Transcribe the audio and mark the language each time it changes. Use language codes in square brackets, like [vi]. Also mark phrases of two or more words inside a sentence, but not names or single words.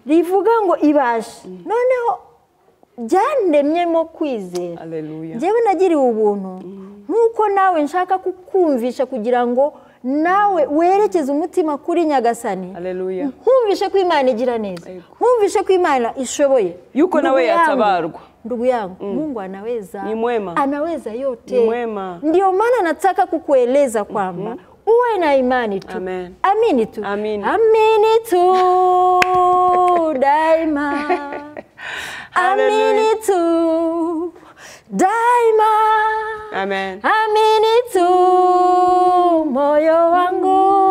[rw] rivuga ngo ibasha noneho byandemyemo kwizera njyewe nagiriwe ubuntu nkuko nawe nshaka kukumvisha kugira ngo nawe werekeze umutima kuri Nyagasani nkumvishe ko Imana igira neza nkumvishe ko Imana ishoboye yuko nawe yatabarwa [sw] ndugu yangu Mungu anaweza ni mwema anaweza yote ni mwema ndio maana nataka kukueleza kwamba uwe na imani tu amini tu amini tu daima amini tu daima amini tu moyo wangu